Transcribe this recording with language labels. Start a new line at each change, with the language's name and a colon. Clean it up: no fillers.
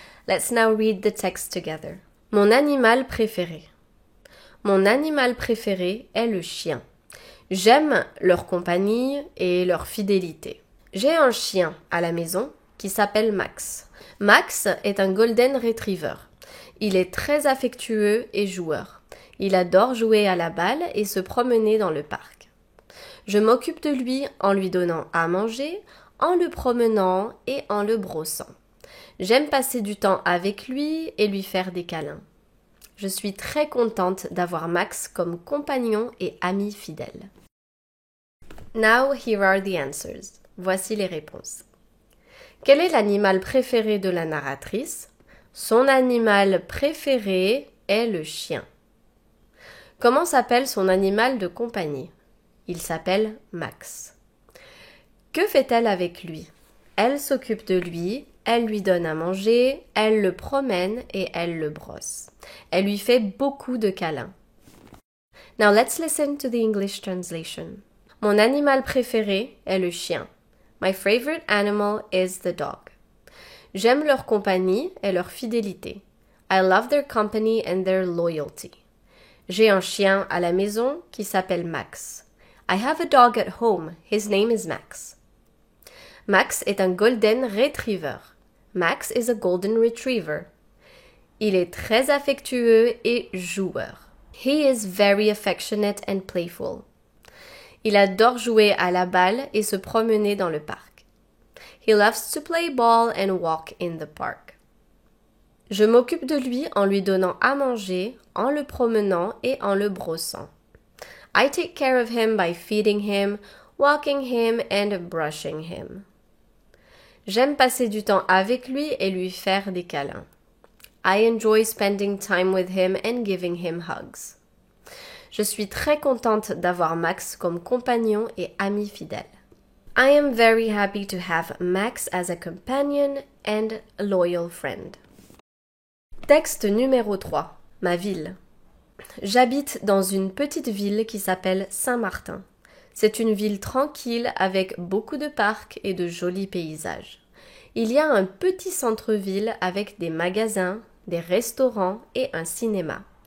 English: Let's now read the text together.
French: Mon animal préféré. Mon animal préféré est le chien. J'aime leur compagnie et leur fidélité. J'ai un chien à la maison qui s'appelle Max. Max est un Golden Retriever. Il est très affectueux et joueur. Il adore jouer à la balle et se promener dans le parc. Je m'occupe de lui en lui donnant à manger, en le promenant et en le brossant. J'aime passer du temps avec lui et lui faire des câlins. Je suis très contente d'avoir Max comme compagnon et ami fidèle.
English: Now here are the answers.
French: Voici les réponses. Quel est l'animal préféré de la narratrice? Son animal préféré est le chien. Comment s'appelle son animal de compagnie? Il s'appelle Max. Que fait-elle avec lui? Elle s'occupe de lui, elle lui donne à manger, elle le promène et elle le brosse. Elle lui fait beaucoup de câlins.
English: Now let's listen to the English translation.
French: Mon animal préféré est le chien.
English: My favorite animal is the dog.
French: J'aime leur compagnie et leur fidélité.
English: I love their company and their loyalty.
French: J'ai un chien à la maison qui s'appelle Max.
English: I have a dog at home. His name is Max.
French: Max est un Golden Retriever.
English: Max is a Golden Retriever.
French: Il est très affectueux et joueur.
English: He is very affectionate and playful.
French: Il adore jouer à la balle et se promener dans le parc.
English: He loves to play ball and walk in the park.
French: Je m'occupe de lui en lui donnant à manger, en le promenant et en le brossant.
English: I take care of him by feeding him, walking him and brushing him.
French: J'aime passer du temps avec lui et lui faire des câlins.
English: I enjoy spending time with him and giving him hugs.
French: Je suis très contente d'avoir Max comme compagnon et ami fidèle.
English: I am very happy to have Max as a companion and a loyal friend.
French: Texte numéro 3. Ma ville. J'habite dans une petite ville qui s'appelle Saint-Martin. C'est une ville tranquille avec beaucoup de parcs et de jolis paysages. Il y a un petit centre-ville avec des magasins, des restaurants et un cinéma.